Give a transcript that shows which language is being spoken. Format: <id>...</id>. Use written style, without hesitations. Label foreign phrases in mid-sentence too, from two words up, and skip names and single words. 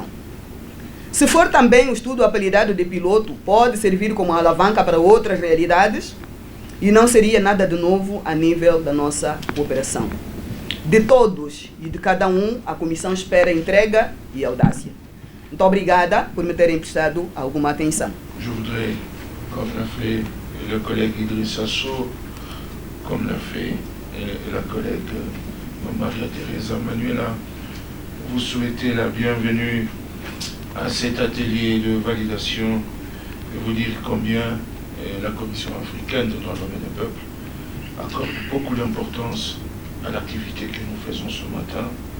<pt>Se for também o estudo apelidado de piloto, pode servir como alavanca para outras realidades e não seria nada de novo a nível da nossa cooperação. De todos e de cada um, a Comissão espera entrega e audácia. Muito obrigada por me terem prestado alguma atenção.</pt> <fr>Je voudrais, comme l'a fait le collègue Idriss Assou, comme l'a fait la collègue Maria Teresa Manuela, vous souhaiter la bienvenue à cet atelier de validation et vous dire combien la Commission africaine des droits de l'homme et des peuples accorde beaucoup d'importance à l'activité que nous faisons ce matin,</fr>